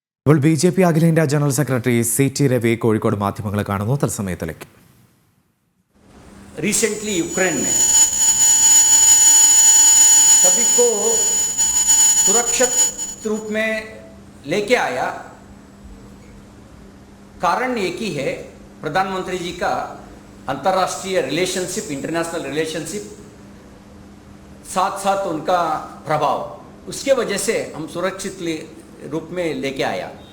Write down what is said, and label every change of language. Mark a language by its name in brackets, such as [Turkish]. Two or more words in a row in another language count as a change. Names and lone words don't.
[Malayalam] ഇപ്പോൾ BJP അഖിലേന്ത്യാ ജനറൽ സെക്രട്ടറി CT രവി കോഴിക്കോട് മാധ്യമങ്ങളെ കാണുന്നു. തത്സമയത്തിലേക്ക്. [Hindi] रिसेंटली यूक्रेन में सभी को सुरक्षित रूप में लेके आया, कारण एक ही है, प्रधानमंत्री जी का अंतर्राष्ट्रीय रिलेशनशिप, [English] international relationship, [Hindi] साथ साथ उनका प्रभाव, उसके वजह से हम सुरक्षित रूप में लेके आया।